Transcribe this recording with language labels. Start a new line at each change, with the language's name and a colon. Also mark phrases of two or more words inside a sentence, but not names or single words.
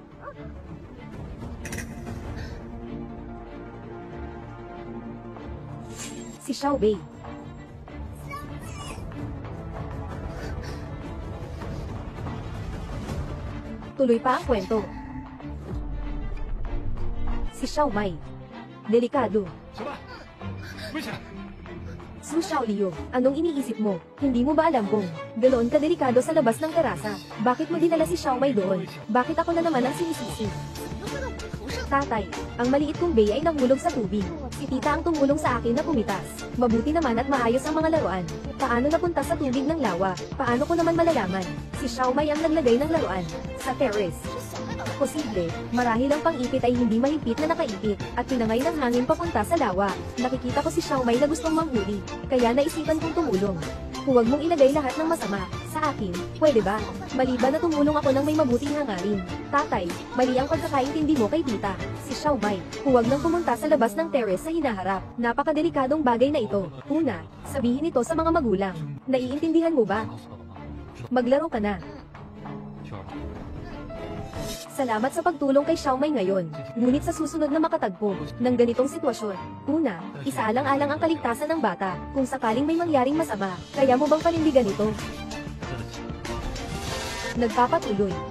Filipino: Si Xiaobei. Tuloy pa ang kwento. Si Xiaomai. Delikado.
Chinese: 小曼，危险！
Filipino: Su Xiaoliu, anong iniisip mo? Hindi mo ba alam kung ganoon ka delikado sa labas ng terasa? Bakit mo dinala si Xiaomai doon? Bakit ako na naman ang sinisisi?
Chinese: 都飞到我头上。
Filipino: Tatay, ang maliit kong Bay ay nahulog sa tubig. Si tita ang tumulong sa akin na pumitas. Mabuti naman at maayos ang mga laruan. Paano napunta sa tubig ng lawa? Paano ko naman malalaman? Si Xiaomai ang naglagay ng laruan. Sa terrace.
Chinese: 这小孩脑袋
Filipino: Posible, marahil ang pang-ipit ay hindi mahigpit na nakaipit, at pinangay ng hangin papunta sa lawa. Nakikita ko si Xiaomai na gustong manghuli, kaya naisipan kong tumulong. Huwag mong ilagay lahat ng masama sa akin, pwede ba? Maliban na tumulong ako ng may mabuting hangarin. Tatay, mali ang pagkakaintindi mo kay tita. Si Xiaomai, huwag nang pumunta sa labas ng terrace sa hinaharap. Napakadelikadong bagay na ito. Una, sabihin ito sa mga magulang. Naiintindihan mo ba?
Chinese: 打死他的妈，知道吗？
Filipino: Maglaro ka na.
Chinese: 秋儿，
Filipino: Salamat sa pagtulong kay Xiaomai ngayon. Ngunit sa susunod na makatagpo ng ganitong sitwasyon, una, isaalang-alang ang kaligtasan ng bata kung sakaling may mangyaring masama. Kaya mo bang panindigan ito?
Chinese: 对得起。
Filipino: Nagpapatuloy.